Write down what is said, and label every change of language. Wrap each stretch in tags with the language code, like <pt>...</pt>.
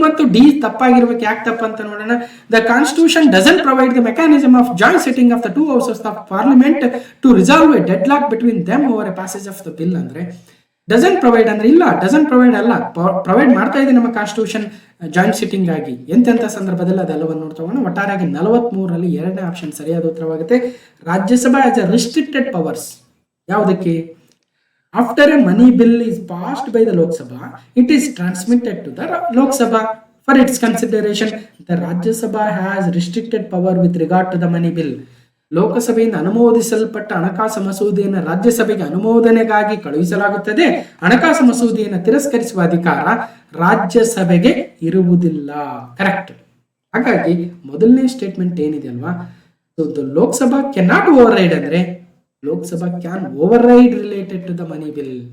<kn>ಮತ್ತು ಡಿ ತಪ್ಪಾಗಿರ್ಬೇಕು. ಯಾಕೆ ತಪ್ಪು ಅಂತ ನೋಡೋಣ.</kn> <en>The constitution doesn't provide the mechanism of joint sitting of the two houses of parliament to resolve a deadlock between them over a passage of the bill.</en> <kn>ಅಂದ್ರೆ doesn't provide ಅಂದ್ರೆ ಇಲ್ಲ, doesn't provide ಅಲ್ಲ, provide ಮಾಡ್ತಾ ಇದೆ ನಮ್ಮ constitution joint sitting ಆಗಿ. ಎಂತೆಂಥ ಸಂದರ್ಭದಲ್ಲಿ ಅದೆಲ್ಲವನ್ನು ನೋಡ್ತೋಣ. ಒಟ್ಟಾರೆಯಾಗಿ 43ರಲ್ಲಿ ಎರಡನೇ ಆಪ್ಷನ್ ಸರಿಯಾದ ಉತ್ತರವಾಗುತ್ತೆ.</kn> <en>Rajya Sabha as a restricted powers.</en> <kn>ಯಾವುದಕ್ಕೆ?</kn> <en>After a money bill is passed by the Lok Sabha, it is transmitted to the Lok Sabha for its consideration. The Rajya Sabha has restricted power with regard to the money bill.</en> <kn>ಲೋಕಸಭೆಯಿಂದ ಅನುಮೋದಿಸಲ್ಪಟ್ಟ ಹಣಕಾಸು ಮಸೂದೆಯನ್ನು ರಾಜ್ಯಸಭೆಗೆ ಅನುಮೋದನೆಗಾಗಿ ಕಳುಹಿಸಲಾಗುತ್ತದೆ. ಹಣಕಾಸು ಮಸೂದೆಯನ್ನು ತಿರಸ್ಕರಿಸುವ ಅಧಿಕಾರ ರಾಜ್ಯಸಭೆಗೆ ಇರುವುದಿಲ್ಲ. ಕರೆಕ್ಟ್. ಹಾಗಾಗಿ ಮೊದಲನೇ ಸ್ಟೇಟ್ಮೆಂಟ್ ಏನಿದೆ ಅಲ್ವಾ,</kn> <en>Lok Sabha cannot override</en> <kn>ಅಂದ್ರೆ</kn> <en>Lok Sabha can override related to the money bill.</en>